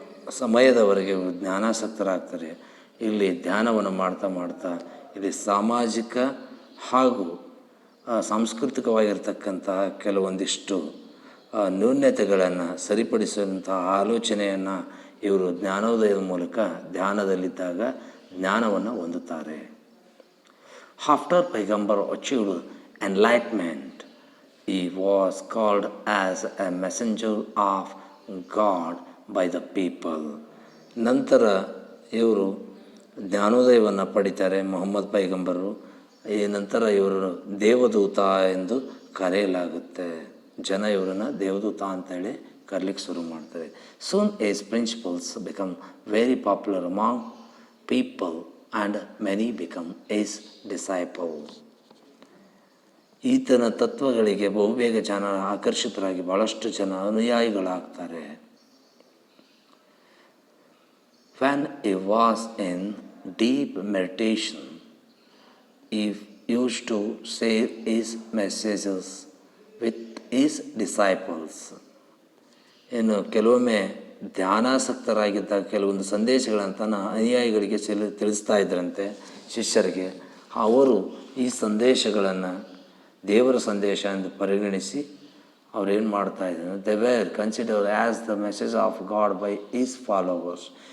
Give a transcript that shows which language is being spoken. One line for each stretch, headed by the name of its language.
Kannada: ಸಮಯದವರೆಗೆ ಇವರು ಜ್ಞಾನಾಸಕ್ತರಾಗ್ತಾರೆ. ಇಲ್ಲಿ ಧ್ಯಾನವನ್ನು ಮಾಡ್ತಾ ಇಲ್ಲಿ ಸಾಮಾಜಿಕ ಹಾಗೂ ಸಾಂಸ್ಕೃತಿಕವಾಗಿರ್ತಕ್ಕಂತಹ ಕೆಲವೊಂದಿಷ್ಟು ನ್ಯೂನತೆಗಳನ್ನು ಸರಿಪಡಿಸುವಂತಹ ಆಲೋಚನೆಯನ್ನು ಇವರು ಜ್ಞಾನೋದಯದ ಮೂಲಕ ಧ್ಯಾನದಲ್ಲಿದ್ದಾಗ ಜ್ಞಾನವನ್ನು ಹೊಂದುತ್ತಾರೆ.
English: After ಪೈಗಂಬರ್ achieved enlightenment, he was called as a messenger of God by the people.
Kannada: ನಂತರ ಇವರು ಜ್ಞಾನೋದಯವನ್ನು ಪಡಿತಾರೆ ಮೊಹಮ್ಮದ್ ಪೈಗಂಬರು. ಈ ನಂತರ ಇವರು ದೇವದೂತ ಎಂದು ಕರೆಯಲಾಗುತ್ತೆ. ಜನ ಇವರನ್ನು ದೇವದೂತ ಅಂತೇಳಿ ಕರೀಲಿಕ್ಕೆ ಶುರು ಮಾಡ್ತಾರೆ.
English: Soon as principles become very popular among people and many become as disciple.
Kannada: ಈತನ ತತ್ವಗಳಿಗೆ ಬಹುಬೇಗ ಜನ ಆಕರ್ಷಿತರಾಗಿ ಭಾಳಷ್ಟು ಜನ ಅನುಯಾಯಿಗಳಾಗ್ತಾರೆ.
English: When he was in deep meditation, he used to share his messages with his disciples.
Kannada: ಇನ್ನು ಕೆಲವೊಮ್ಮೆ ಧ್ಯಾನಾಸಕ್ತರಾಗಿದ್ದಾಗ ಕೆಲವೊಂದು ಸಂದೇಶಗಳನ್ನು ತನ್ನ ಅನುಯಾಯಿಗಳಿಗೆ ತಿಳಿಸ್ತಾ ಇದ್ರಂತೆ, ಶಿಷ್ಯರಿಗೆ. ಅವರು ಈ ಸಂದೇಶಗಳನ್ನು ದೇವರ ಸಂದೇಶ ಎಂದು ಪರಿಗಣಿಸಿ ಅವರೇನು ಮಾಡ್ತಾಯಿದ್ರು,
English: They were consider as the message of God by his followers.